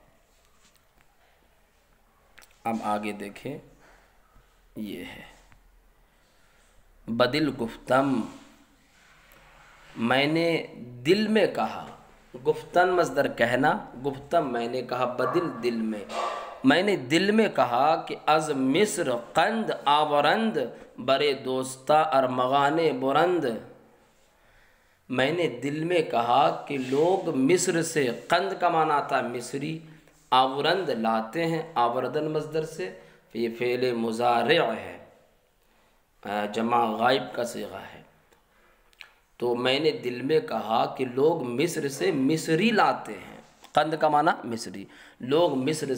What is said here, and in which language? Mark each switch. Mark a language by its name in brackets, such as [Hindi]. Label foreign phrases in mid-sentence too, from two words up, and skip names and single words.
[Urdu] اب آگے دیکھیں، یہ ہے [Persian] بدل گفتم، [Urdu] میں نے دل میں کہا، گفتن مصدر کہنا، گفتم میں نے کہا، بدل دل میں نے دل میں کہا کہ [Persian] از مصر قند آورند برے دوستا ارمغان برند، [Urdu] میں نے دل میں کہا کہ لوگ مصر سے، قند کا معنی آتا ہے مصری، آورند لاتے ہیں، آوردن مصدر سے، یہ فعل مضارع ہے، جمع غائب کا صیغہ ہے۔ تو میں نے دل میں کہا کہ لوگ مصر سے مصری لاتے ہیں، قند کا معنی مصری، لوگ مصر